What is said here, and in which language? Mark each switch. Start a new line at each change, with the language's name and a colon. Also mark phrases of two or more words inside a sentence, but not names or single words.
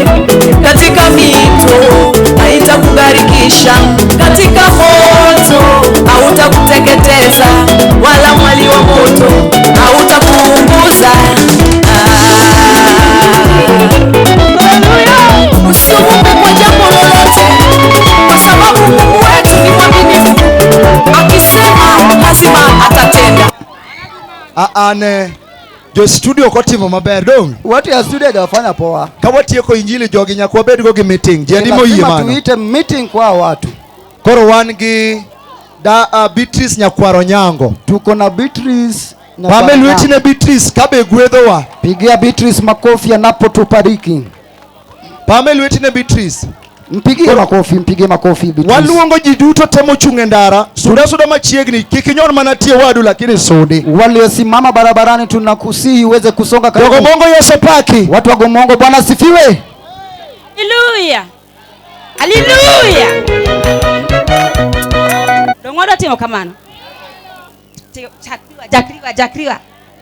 Swahili: Katika mito haitakugharikisha, katika moto hautakuteketeza, wala mwali wa moto hautakuunguza. Usiogope kwa jambo lolote, kwa sababu Mungu wetu ni mwaminifu. Akisema lazima atatenda.
Luo (Kenya and Tanzania): Ane jo studio kotimo maber dong.
Swahili: Watu ya studio hawafanya poa.
Luo (Kenya and Tanzania): Kama tieko injili jogi nyakwa bed go gi meeting. Jadi mo yie mano.
Swahili: Tuite meeting kwa watu.
Luo (Kenya and Tanzania): Koro wan gi Beatrice Nyakwaro Nyango.
Swahili: Tuko na Beatrice na
Luo (Kenya and Tanzania): Pame lweti ne Beatrice kabe gwedhowa.
Swahili: Pigia Beatrice makofi anapotubariki.
Luo (Kenya and Tanzania): Pame lweti ne Beatrice.
Swahili: Mpigie makofi Beatrice.
Luo (Kenya and Tanzania): Waluongo ji duto temo chunge ndara. Suda machiegni kikinyon manatie wadu lakini sudi.
Swahili: Waliosimama barabarani tunakusihi uweze kusonga karibu.
Luo (Kenya and Tanzania): Gomongo Yesu paki.
Swahili: Watu wa Gomongo, Bwana sifiwe. Haleluya. Haleluya.
Luo (Kenya and Tanzania): Dongodo timo kamano. Jakriwa.